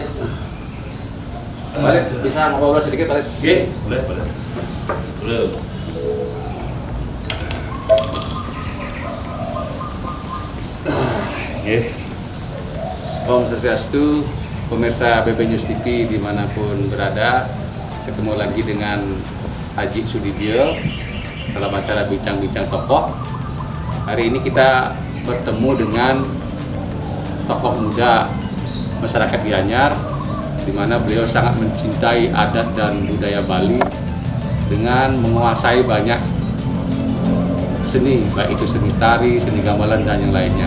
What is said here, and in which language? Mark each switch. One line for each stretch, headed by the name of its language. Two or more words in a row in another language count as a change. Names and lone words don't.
Indonesian: Khalid, bisa ngobrol sedikit, Khalid? Oke, boleh.
Balinese: Om Swastiastu,
Indonesian: pemirsa BB News TV dimanapun berada, ketemu lagi dengan Haji Sudibyo dalam acara Bincang-Bincang Tokoh. Hari ini kita bertemu dengan tokoh muda masyarakat Gianyar, di mana beliau sangat mencintai adat dan budaya Bali dengan menguasai banyak seni, baik itu seni tari, seni gamelan, dan yang lainnya.